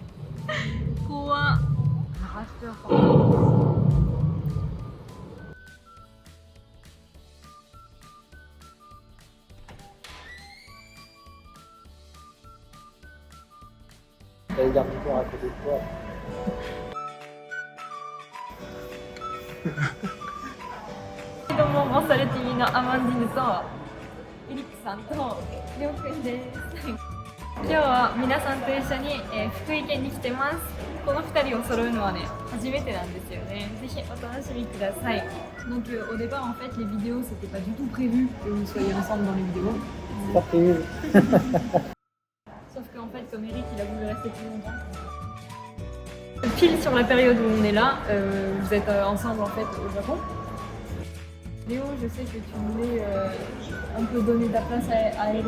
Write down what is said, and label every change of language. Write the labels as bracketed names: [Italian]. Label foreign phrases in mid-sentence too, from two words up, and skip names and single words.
[French] Quoi? Rafter, pardon. T'as les gardes du corps à côté de toi. [Japanese] どうも、モサレ TV のアマンディヌとエリックさんとりょうくんです。今日は皆さんと一緒に、福井県に来てます。この2人を揃うのはね、初めてなんですよね。ぜひお楽しみください。 [French] Donc au départ en fait les vidéos c'était pas du tout prévu que vous soyez ensemble dans les vidéos. Pas prévu. Sauf qu'en fait comme Eric il a voulu rester plus longtemps. Pile sur la période où on est là, vous êtes ensemble en fait au Japon. Léo, je sais que tu voulais un peu donner ta place à Eric,